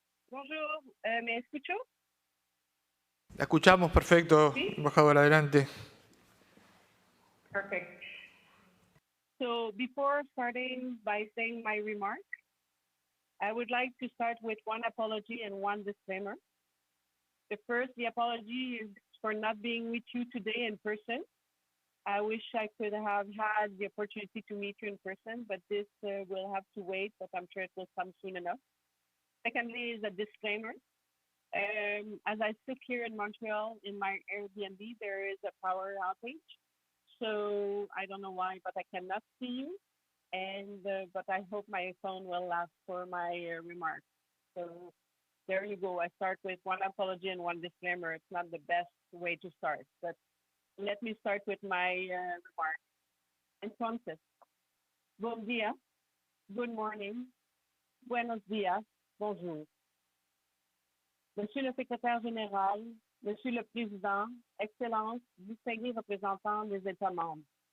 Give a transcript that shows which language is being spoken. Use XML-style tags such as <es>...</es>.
<fr>Bonjour,</fr> <es>¿me escucho? La escuchamos, perfecto, ¿Sí? embajadora, adelante.</es> <en>Perfect. So before starting by saying my remarks, I would like to start with one apology and one disclaimer. The apology is for not being with you today in person. I wish I could have had the opportunity to meet you in person, but this will have to wait, but I'm sure it will come soon enough. Secondly is a disclaimer. As I sit here in Montreal in my Airbnb, there is a power outage. So I don't know why, but I cannot see you. And but I hope my phone will last for my remarks. So there you go. I start with one apology and one disclaimer. It's not the best way to start, but let me start with my remarks.</en> <es>Entonces, buen día,</es> <en>good morning,</en> <es>buenos días,</es> <fr>bonjour. Monsieur le secrétaire général, Monsieur le Président, Excellences, distingués représentants des États membres.</fr>